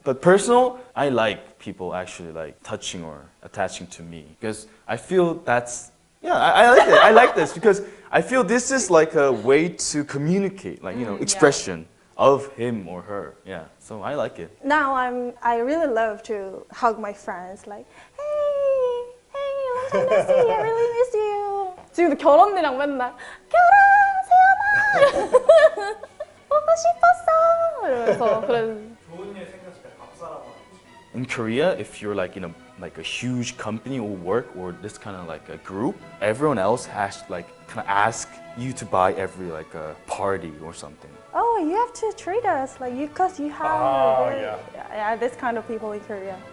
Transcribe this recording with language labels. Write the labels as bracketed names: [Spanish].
[English] But personal, I like people actually like touching or attaching to me because I feel that's, I like it. I like this because I feel this is like a way to communicate, like, expression of him or her. Yeah, so I like it. Now I really love to hug my friends, like, hey, long time no see, I really miss you. [Korean] 지금도 결혼이랑 맨날 결혼, 세연아, 보고 싶었어. 이러면서 그런. 좋은 일 생겼을 때 밥사라고 하는 친구. [English] In Korea, if you're like in a huge company or work or this kind of like a group, everyone else has to like kind of ask you to buy every like a party or something. Oh, you have to treat us like because you have. Oh, yeah, this kind of people in Korea.